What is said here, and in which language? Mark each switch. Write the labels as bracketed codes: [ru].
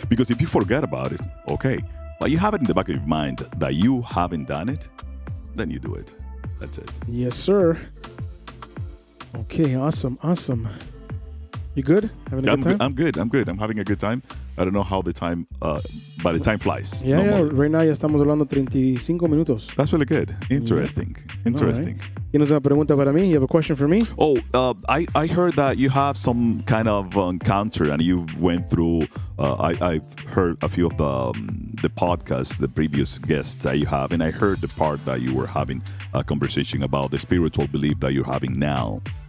[en] Because if you forget about it, okay. But you have it in the back of your mind that you haven't done it, then you do it. That's it. Yes, sir. Okay, awesome. You good? Having a good time? I'm good. I'm having a good time. I don't know how the time, by the time flies. Yeah. Right now [es] ya estamos hablando 35 minutos. [en] That's really good. Interesting. Right. [es] ¿Tienes una pregunta para mí? [en] You have a question for me? Oh, I heard that you have some kind of encounter and you went through, I've heard a few of the podcasts, the previous guests that you have, and I heard the part that you were having a conversation about the spiritual belief that you're having now.